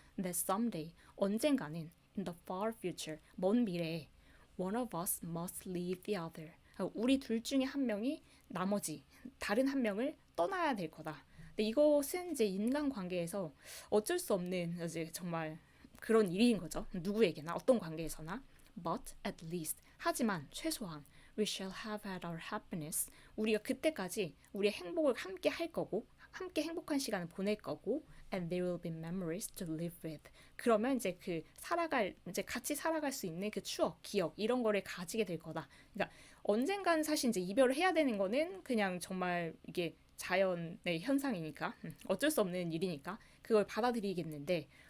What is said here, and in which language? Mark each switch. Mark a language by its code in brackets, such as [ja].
[en] That someday, [ko] 언젠가는 [en] in the far future, [ko] 먼 미래에 [en] one of us must leave the other. [ko] 우리 둘 중에 한 명이 나머지 다른 한 명을 떠나야 될 거다. 근데 이것은 이제 인간관계에서 어쩔 수 없는 이제 정말 그런 일인 거죠. 누구에게나 어떤 관계에서나. [en] But at least [ko] 하지만 최소한 [en] we shall have had our happiness. [ko] 우리가 그때까지 우리의 행복을 함께 할 거고 함께 행복한 시간을 보낼 거고 [en] and there will be memories to live with. [ko] 그러면 이제 그 살아갈 이제 같이 살아갈 수 있는 그 추억, 기억 이런 거를 가지게 될 거다. 그러니까 언젠간 사실 이제 이별을 해야 되는 거는 그냥 정말 이게 자연의 현상이니까 어쩔 수 없는 일이니까 그걸 받아들이겠는데